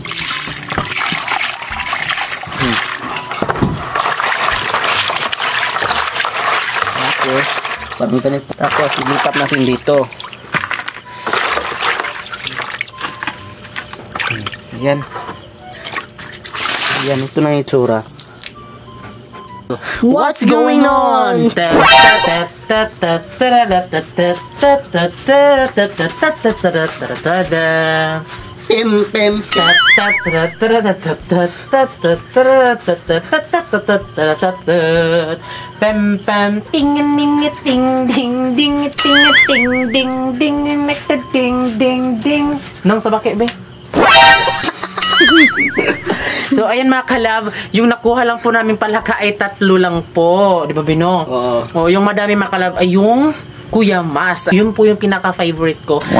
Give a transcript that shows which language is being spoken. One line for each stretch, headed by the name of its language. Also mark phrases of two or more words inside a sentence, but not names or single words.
Filipino: Tapos, parang ganito. Tapos, ilipat natin dito. Ayan. Ayan, ito na itsura.
English: What's going on? Pim pim. Pem pem ting ding ding ding ding ting ding ding ding ding ding ding.
Filipino: Nang sa bakit be? So, ayan mga kalab, yung nakuha lang po namin palaka ay 3 lang po. Di ba, Bino? Oo. Yung madami mga kalab ay yung Kuya Mas. Yun po yung pinaka-favorite ko. Wow.